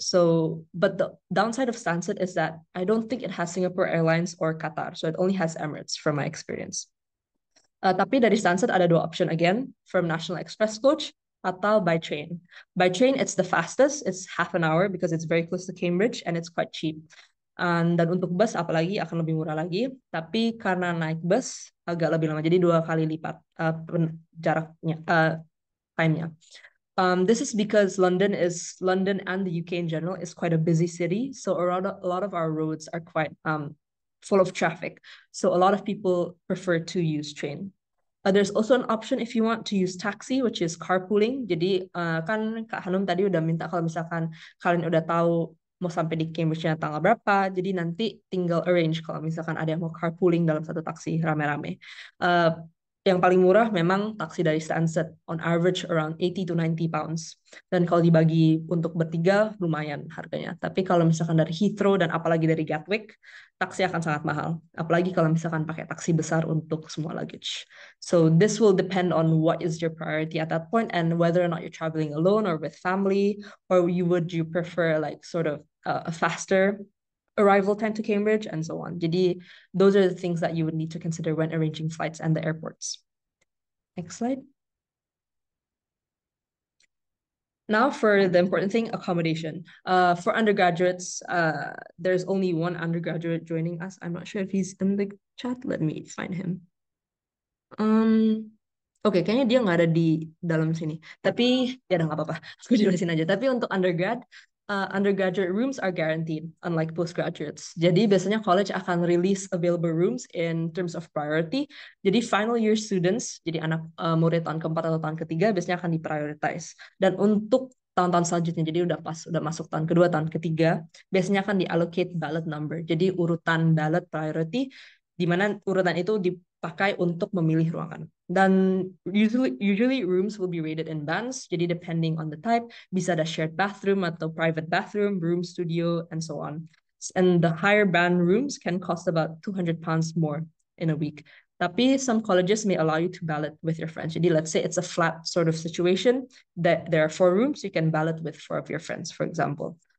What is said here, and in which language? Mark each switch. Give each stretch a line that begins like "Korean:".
English: So, but the downside of Stansted is that I don't think it has Singapore Airlines or Qatar. So it only has Emirates from my experience.
Indonesian: Tapi dari Stansted ada dua
English: option again, from National Express Coach
Indonesian: atau
English: by train. By train, it's the fastest. It's half an hour because it's very close to Cambridge and it's quite cheap.
Indonesian: Dan untuk bus apalagi akan lebih murah lagi. Tapi karena naik bus agak lebih lama, jadi 2 kali lipat jaraknya, time-nya.
English: This is because London and the UK in general is quite a busy city. So a lot of our roads are quite full of traffic. So a lot of people prefer to use train. There's also an option if you want to use taxi, which is carpooling.
Indonesian: Jadi kan Kak Hanum tadi udah minta kalau misalkan kalian udah tahu mau sampai di Cambridge-nya tanggal berapa, jadi nanti tinggal arrange kalau misalkan ada yang mau carpooling dalam satu taksi rame-rame. Yang paling murah memang taksi dari Stansted,
English: on average around 80 to 90 pounds.
Indonesian: Dan kalau dibagi untuk bertiga, lumayan harganya. Tapi kalau misalkan dari Heathrow dan apalagi dari Gatwick, taksi akan sangat mahal. Apalagi kalau misalkan pakai taksi besar untuk semua luggage.
English: So this will depend on what is your priority at that point and whether or not you're traveling alone or with family, or you prefer like sort of a faster arrival time to Cambridge and so on.
Indonesian: Jadi
English: those are the things that you would need to consider when arranging flights and the airports. Next slide. Now for the important thing, accommodation. For undergraduates, there's only one undergraduate joining us. I'm not sure if he's in the chat. Let me find him.
Indonesian: Oke, kayaknya dia nggak ada di dalam sini. Tapi ya udah nggak apa-apa. Aku jelasin aja. Tapi untuk undergraduate
English: rooms are guaranteed, unlike postgraduates.
Indonesian: Jadi biasanya
English: college
Indonesian: akan
English: release available rooms in terms of priority.
Indonesian: Jadi final year students, jadi anak murid tahun keempat atau tahun ketiga biasanya akan diprioritize. Dan untuk tahun-tahun selanjutnya, jadi udah masuk tahun kedua, tahun ketiga, biasanya akan diallocate ballot number. Jadi urutan ballot priority, di mana urutan itu dipakai untuk memilih ruangan. Dan
English: usually rooms will be rated in bands.
Indonesian: Jadi
English: depending on the type,
Indonesian: bisa ada
English: shared bathroom
Indonesian: atau
English: private bathroom, room studio, and so on. And the higher band rooms can cost about £200 more in a week.
Indonesian: Tapi
English: some colleges may allow you to ballot with your friends.
Indonesian: Jadi
English: let's say it's a flat sort of situation that there are 4 rooms, you can ballot with 4 of your friends, for example.